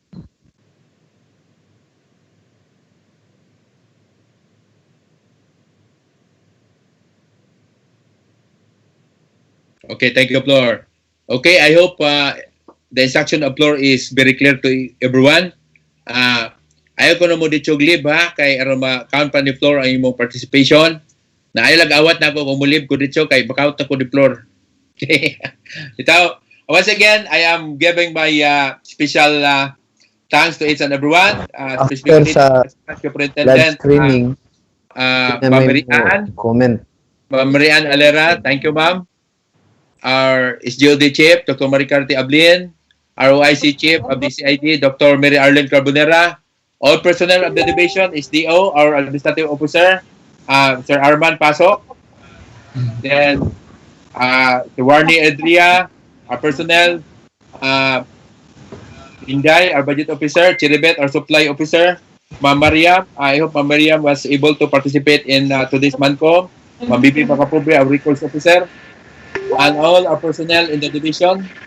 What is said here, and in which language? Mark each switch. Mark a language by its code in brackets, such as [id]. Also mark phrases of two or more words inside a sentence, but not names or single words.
[en] Okay, thank you, Flor. Okay, I hope the instruction of Flor is very clear to everyone. [ceb] Ayaw ko na mo dito lib ha, kay aron ma-count pa ni Flor ang imong participation. Na ayaw lag-awat na ako kung mulib ko dito, kay baka-out na ko ni Flor. [en] Okay. [ceb] Ito, [en] once again, I am giving my special thanks to each and everyone. After Specifically [ceb] sa [en] to Superintendent live streaming, Ma'am Marian. comment. Ma'am Marian Alera, thank you, ma'am. Our SGOD Chief, Dr. Maricarte Ablin, ROIC Chief of DCID, Dr. Mary Arlene Carbonera, all personnel of the division, SDO, our administrative officer, Sir Arman Pasok, then si Warnie Edria, our personnel, Inday, our budget officer, Chiribet, our supply officer, Ma'am Mariam. I hope Ma'am Mariam was able to participate in today's MANCOM. Ma'am Bibi Makapobre, our recourse officer, and all our personnel in the division.